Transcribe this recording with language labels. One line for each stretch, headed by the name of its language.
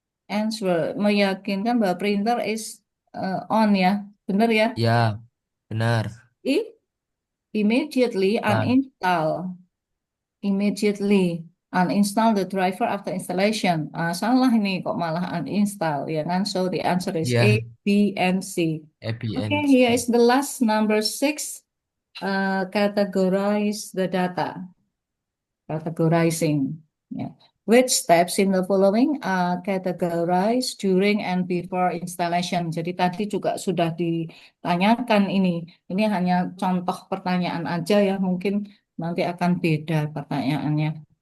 English: Ensure,
Indonesian: meyakinkan bahwa
English: printer is on
Indonesian: ya. Benar ya? Ya, benar.
English: I, immediately
Indonesian: Bukan.
English: uninstall. Immediately uninstall the driver after installation.
Indonesian: Salah ini kok malah uninstall ya kan?
English: So the answer is A,
Indonesian: Ya,
English: B, and C. Okay, here ABNC. is the last number 6. Categorize the data. Categorizing. Yeah. Which steps in the following are categorized during and before installation?
Indonesian: Jadi tadi juga sudah ditanyakan ini. Ini hanya contoh pertanyaan aja ya, mungkin nanti akan beda pertanyaannya.